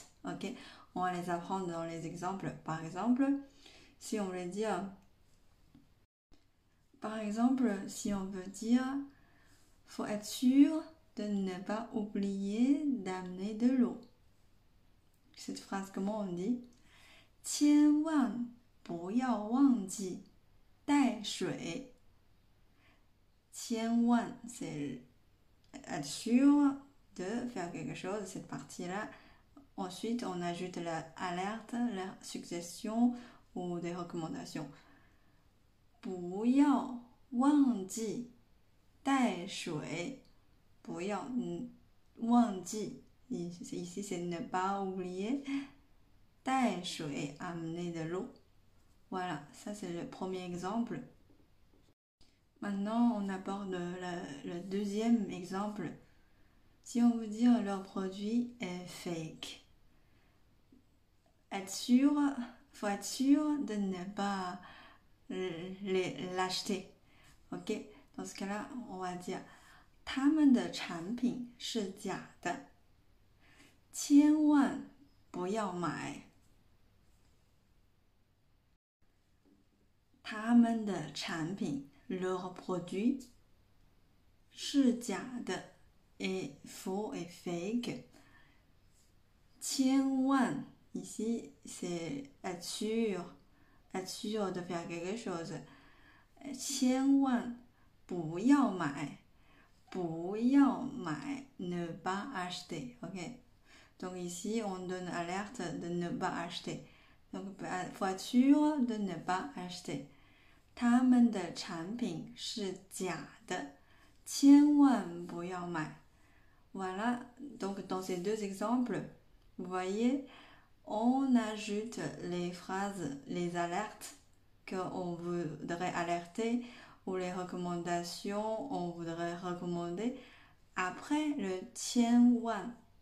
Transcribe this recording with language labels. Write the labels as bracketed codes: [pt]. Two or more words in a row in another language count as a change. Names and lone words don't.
[fr] Ok, on va les apprendre dans les exemples. Par exemple, si on veut dire, si on veut dire, faut être sûr de ne pas oublier d'amener de l'eau. Cette phrase, comment on dit? [zh] 千万不要忘记带水。千万, [fr] c'est être sûr de faire quelque chose, cette partie-là. Ensuite, on ajoute l'alerte, la suggestion ou des recommandations. [zh] 不要忘记带水。不要忘记, [fr] ici c'est ne pas oublier. [zh] 带水, [fr] amener de l'eau. Voilà, ça c'est le premier exemple. Maintenant, on aborde le deuxième exemple. Si on veut dire leur produit est fake, faut être sûr de ne pas l'acheter. Ok, dans ce cas-là, on va dire [zh] 他们的产品是假的，千万不要买。他们的产品 [fr] leur produit [zh] 是假的 [fr] est faux et fake. 千万 ici c'est être sûr de faire quelque chose. [zh] 千万不要买，不要买 [fr] ne pas acheter. [zh] Ok. [fr] Donc ici on donne alerte de ne pas acheter. Donc il faut être sûr de ne pas acheter. [zh] 他们的产品是假的，千万不要买。 [fr] Voilà, donc dans ces deux exemples, vous voyez, on ajoute les phrases, les alertes qu'on voudrait alerter ou les recommandations on voudrait recommander après le [zh] 千万.